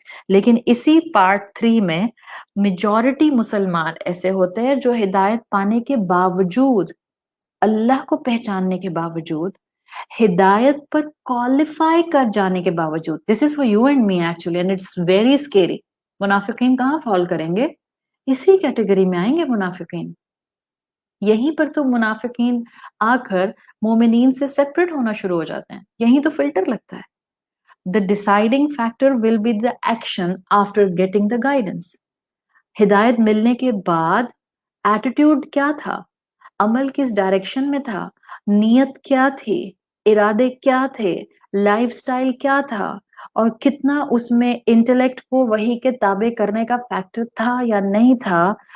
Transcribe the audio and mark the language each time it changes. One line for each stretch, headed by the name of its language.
Hindi: लेकिन इसी पार्ट 3 में मेजॉरिटी मुसलमान ऐसे होते हैं जो हिदायत पाने के बावजूद, अल्लाह को पहचानने के बावजूद, हिदायत पर क्वालिफाई कर जाने के बावजूद,
English: This is for you and me actually and it's very scary.
Hindi: मुनाफिकीन कहाँ फॉल करेंगे? इसी कैटेगरी में आएंगे मुनाफिकीन. यहीं पर तो मुनाफिकीन आकर मोमिनीन से सेपरेट होना शुरू हो जाते हैं. यहीं तो फिल्टर लगता है.
English: The deciding factor will be the action after getting the guidance.
Hindi: हिदायत मिलने के बाद एटीट्यूड क्या था, अमल किस डायरेक्शन में था, नियत क्या थी, इरादे क्या थे, लाइफस्टाइल क्या था, और कितना उसमें इंटेलेक्ट को वही के ताबे करने का फैक्टर था या नहीं था.